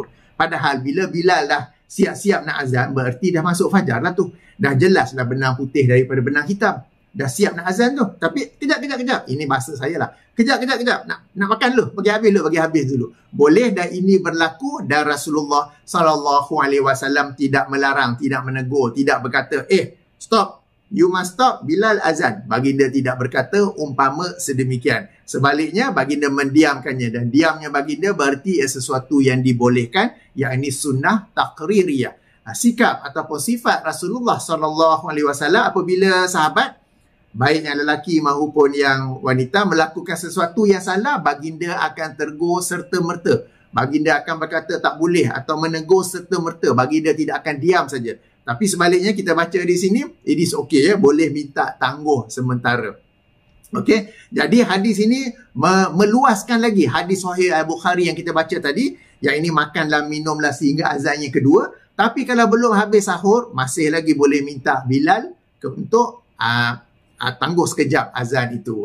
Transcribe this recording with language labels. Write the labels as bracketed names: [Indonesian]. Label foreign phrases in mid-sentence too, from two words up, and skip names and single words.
[Malay] Padahal bila Bilal dah siap-siap nak azan, berarti dah masuk fajar lah tu, dah jelas lah benang putih daripada benang hitam, dah siap nak azan tu. Tapi kejap, ini bahasa saya lah, kejap, nak makan dulu, bagi habis dulu. Boleh, dan ini berlaku, dan Rasulullah [Arabic] صلى الله عليه وسلم [Malay] tidak melarang, tidak menegur, tidak berkata, [English] stop, you must stop, [Malay] Bilal azan. Baginda tidak berkata umpama sedemikian. Sebaliknya, baginda mendiamkannya, dan diamnya baginda berarti sesuatu yang dibolehkan, yakni [Arabic] سنة تقريرية. [Malay] Sikap ataupun sifat Rasulullah [Arabic] صلى الله عليه وسلم [Malay] apabila sahabat, baik yang lelaki maupun yang wanita, melakukan sesuatu yang salah, baginda akan tegur serta-merta. Baginda akan berkata tak boleh atau menegur serta-merta. Baginda tidak akan diam saja. Tapi sebaliknya kita baca di sini, [English] it is okay [Malay] ya, boleh minta tangguh sementara. Okey, jadi hadis ini meluaskan lagi hadis sahih Al-Bukhari yang kita baca tadi, yang ini makanlah minumlah sehingga azan yang kedua. Tapi kalau belum habis sahur, masih lagi boleh minta Bilal untuk tangguh sekejap azan itu.